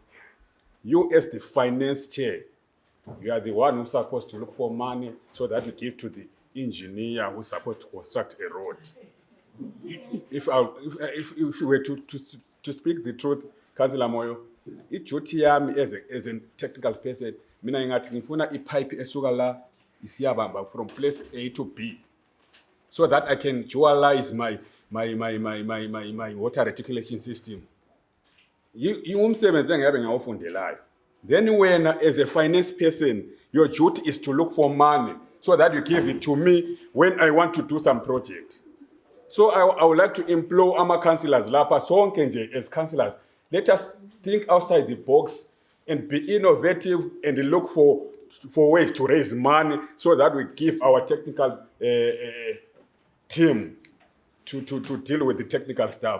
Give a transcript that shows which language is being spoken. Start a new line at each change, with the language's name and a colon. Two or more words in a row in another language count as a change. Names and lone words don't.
English: You as the finance chair, you are the one who's supposed to look for money so that you give to the engineer who's supposed to construct a road. If you were to speak the truth, Councillor Moyo,
North Ndebele: iduty yami
English: as a technical person,
North Ndebele: mina ngingathi ngifuna ipipe esuka la isiyabamba
English: from place A to B, so that I can dualize my water reticulation system.
North Ndebele: Umsebenzi engabe ngawufundelayo.
English: Then when as a finance person, your duty is to look for money so that you give it to me when I want to do some project. So I would like to implore our councillors
North Ndebele: lapha sonke nje
English: as councillors, let us think outside the box and be innovative and look for ways to raise money so that we give our technical team to deal with the technical stuff.